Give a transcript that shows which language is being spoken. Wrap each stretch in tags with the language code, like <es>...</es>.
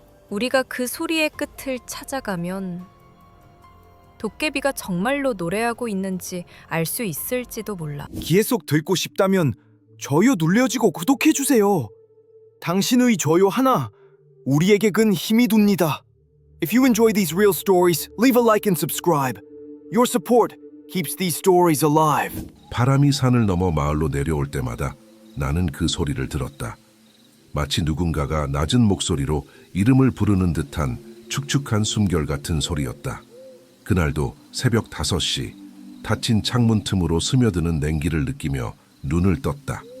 <ko>우리가 그 소리의 끝을 찾아가면 도깨비가 정말로 노래하고 있는지 알 수 있을지도 몰라. 계속 듣고 싶다면 좋아요 눌러주고 구독해주세요. 당신의 좋아요 하나 우리에게 큰 힘이 됩니다.</ko> <en>If you enjoy these real stories, leave a like and subscribe. Your support keeps these stories alive.</en> <ko>바람이 산을 넘어 마을로 내려올 때마다 나는 그 소리를 들었다. 마치 누군가가 낮은 목소리로 이름을 부르는 듯한 축축한 숨결 같은 소리였다. 그날도 새벽 5시 닫힌 창문 틈으로 스며드는 냉기를 느끼며 눈을 떴다.</ko>